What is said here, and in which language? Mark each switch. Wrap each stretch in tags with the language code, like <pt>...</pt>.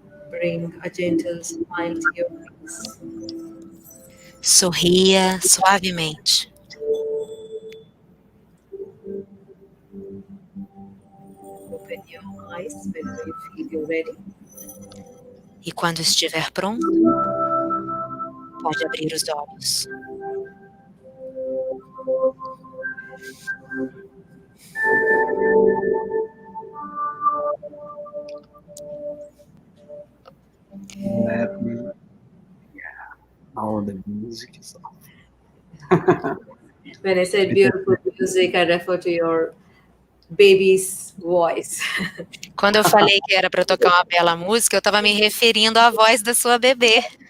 <en>Bring a gentle smile to your face.</en> <pt>Sorria suavemente.</pt> <en>Open your eyes whenever you feel you're ready.</en> <pt>E quando estiver pronto, pode abrir os olhos.</pt> <en>Let me, all the music is off. When I said beautiful music, I refer to your baby's voice.</en> <pt>Quando eu falei que era para tocar uma bela música, eu estava me referindo à voz da sua bebê.</pt>